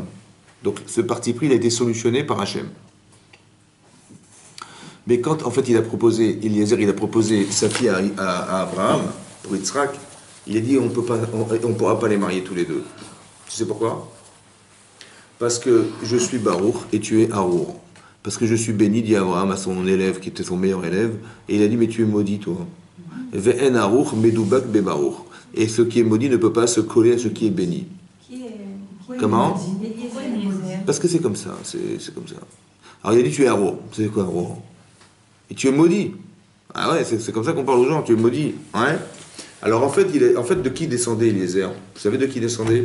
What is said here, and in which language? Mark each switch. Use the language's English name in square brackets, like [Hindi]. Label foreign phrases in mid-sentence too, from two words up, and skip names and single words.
[French] Donc, ce parti pris, il a été solutionné par Hachem. Mais quand, en fait, Eliezer, il a proposé sa fille à Abraham, pour Yitzhak, il a dit, on pourra pas les marier tous les deux. Tu sais pourquoi? Parce que je suis Baruch et tu es Harour. Parce que je suis béni, dit Abraham à son élève qui était son meilleur élève, et il a dit mais tu es maudit toi. [Hebrew] ואין ארור מדובק בברוך. [French] Et ce qui est maudit ne peut pas se coller à ce qui est béni. Comment? Parce que c'est comme ça, c'est comme ça. Alors il a dit tu es Harour. C'est quoi Harour? Et tu es maudit. Ah ouais, c'est comme ça qu'on parle aux gens, tu es maudit. Ouais. Alors en fait, de qui descendait Eliezer? Vous savez de qui descendait?